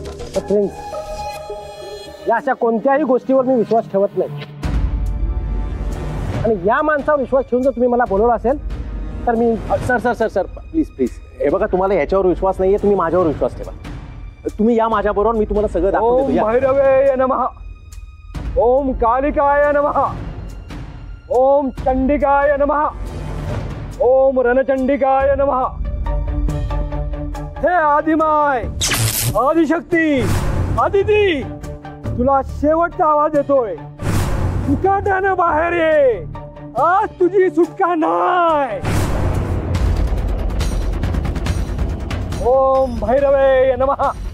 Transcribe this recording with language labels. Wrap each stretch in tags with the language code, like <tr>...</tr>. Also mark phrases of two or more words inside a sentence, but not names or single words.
<mr>प्रिन्स, या अशा कोणत्याही गोष्टीवर मी विश्वास ठेवत नाही आणि या माणसावर विश्वास ठेवून जर तुम्ही मला बोलवलं असेल तर मी. सर सर सर सर</mr> <en>please please,</en> <mr>हे बघा, तुम्हाला ह्याच्यावर विश्वास नाहीये, तुम्ही माझ्यावर विश्वास ठेवा. तुम्ही या माझ्या बरोबर, मी तुम्हाला सगळं दाखवून ओम देतो.</mr> <sa>भैरवे नमः. ओम कालिकाय नमः. ओम चंडिकाय नमः. ओम रणचंडिकाय नमः.</sa> <mr>हे आदिमाय, आदिशक्ती, आदिती, तुला शेवटचा आवाज येतोय. सुकाट्यानं बाहेर ये, आज तुझी सुटका नाही.</mr> <sa>ओम भैरवे नमः.</sa>